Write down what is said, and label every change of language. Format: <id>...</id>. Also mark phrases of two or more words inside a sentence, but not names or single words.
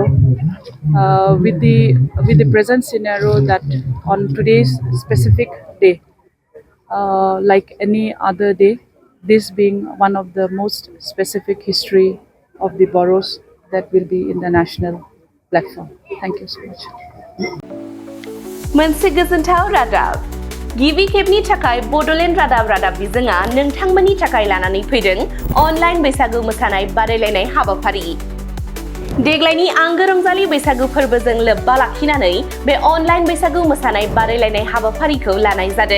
<en>With the present scenario that on today's specific day, like any other day, this being one of the most specific history of the boroughs that will be in the national platform. Thank you so much.</en> <brx>मोनसे गोजोनथाव रादाब गिबि खेबनि थाखाय बड'लेण्ड रादाब बिजोङा नोंथांमोननि थाखाय लानानै फैदों अनलाइन बैसागु मोसानाय बादायलायनाय हाबाफारि। देग्लायनि आंगो रंजालि बैसागु फोरबोजों लोब्बा लाखिनानै बे अनलाइन बैसागु मोसानाय बादायलायनाय हाबाफारिखौ लानाय जादों।</brx>